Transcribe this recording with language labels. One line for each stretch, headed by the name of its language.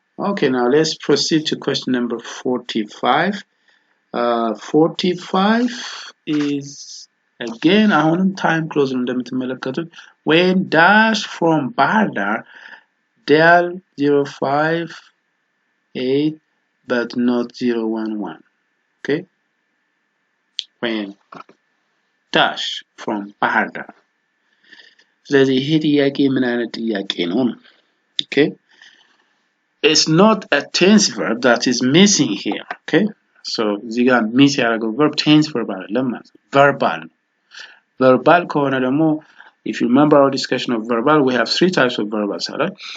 English: Okay, now let's proceed to question number 45. 45 is again
Amharic: አሁንም
English: time close
Amharic: እንደምትመለከቱት
English: when dash from ባህር ዳር dial 058 but not 011. Okay, when dash from
Amharic: ባህር ዳር ስለዚህ ይሄ ጥያቄ ምን አይነት ጥያቄ ነው?
English: Okay, it's not a tense verb that is missing here. Okay, so
Amharic: እዚህ ጋር ሚስ ያደረገው
English: verb tense verb
Amharic: አይደለም ማለት ነው
English: verbal verbal
Amharic: ከሆነ ደግሞ
English: if you remember our discussion of verbal, we have three types of verbals, right?